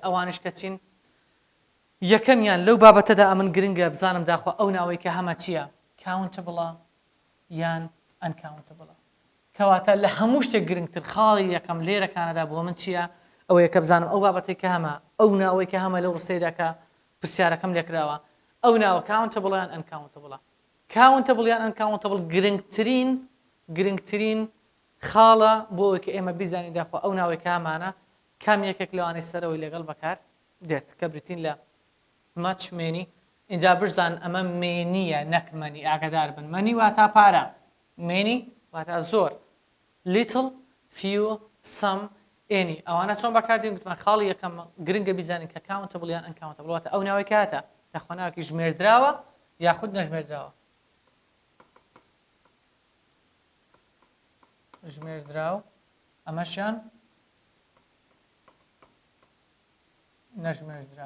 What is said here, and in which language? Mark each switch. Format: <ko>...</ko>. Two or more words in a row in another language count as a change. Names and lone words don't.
<ckb>ئەوانش کە چین یەکەمیان لەو بابەتەدا ئەمن گرنگە بزانم داخوا ئەو ناوەی کە هەمە چییە؟</ckb> <en>countable یان uncountable.</en> <ckb>کەواتە لە هەموو شتێک گرنگتر خاڵی یەکەم لێرەکانەدا بۆ من چییە؟ ئەوەیە کە بزانم ئەو بابەتێک کە هەمە ئەو ناوەی کە هەمە لەو ڕستەیدا کە پرسیارەکەم لێکراوە ئەو ناوە</ckb> <en>countable یان uncountable. countable یان uncountable</en> <ckb>گرنگترین خاڵە بۆ ئەوەی کە ئێمە بیزانین داخوا ئەو ناوەی کە هەمانە کام یەکێک لەوانەی سەرەوەی لەگەڵ بەکار دێت کە بریتین لە مەچمێنی. اینجا بشزان ئەمە مێنیە نەک مەنی. ئاگادار بن مەنی واتە پارە، مێنی واتە زۆر.</ckb> <en>little few some any ئەوانە چۆن بەکاردێن؟</en> <ckb>گوتمان خاڵی یەکەم گرنگە بیزانین کە</ckb> <en>countable یان uncountable</en> <ckb>واتە ئەو ناوەی کاتە یاخوا ناوێکی ژمێردراوە یاخود نەژمێردراوە. ژمێردراو ئەمەشیان نەژمێردراو.</ckb>